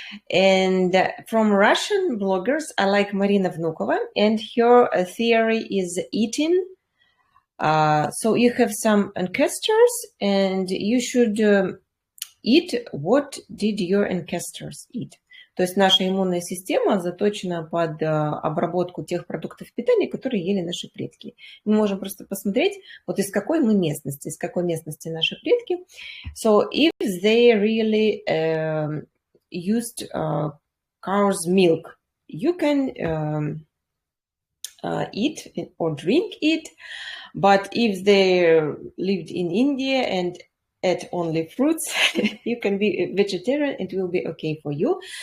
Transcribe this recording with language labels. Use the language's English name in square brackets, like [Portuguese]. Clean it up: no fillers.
[English] And from Russian bloggers, I like Marina Vnukova, and her theory is eating. So you have some ancestors, and you should eat what did your ancestors eat. [Russian] То есть наша иммунная система заточена под обработку тех продуктов питания, которые ели наши предки. Мы можем просто посмотреть, вот из какой мы местности, из какой местности наши предки. [English] So if they really used cow's milk, you can eat or drink it. But if they lived in India and ate only fruits, you can be a vegetarian, it will be okay for you.